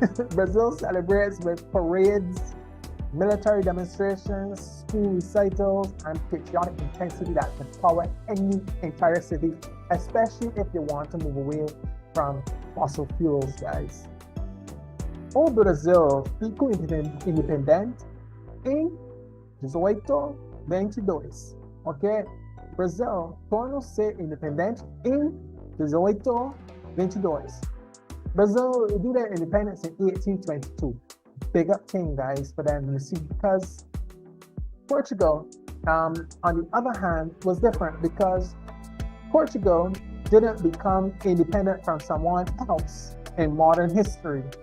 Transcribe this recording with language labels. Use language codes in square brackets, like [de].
[en] Brazil celebrates with parades, military demonstrations, school recitals, and patriotic intensity that can power any entire city, especially if they want to move away from fossil fuels, guys. [pt] O Brasil ficou independente em 1822, ok? Brasil tornou-se independente em 1822. [en] Brazil did their independence in 1822. Big up thing, guys, for them, you see, because Portugal, on the other hand, was different because Portugal didn't become independent from someone else in modern history.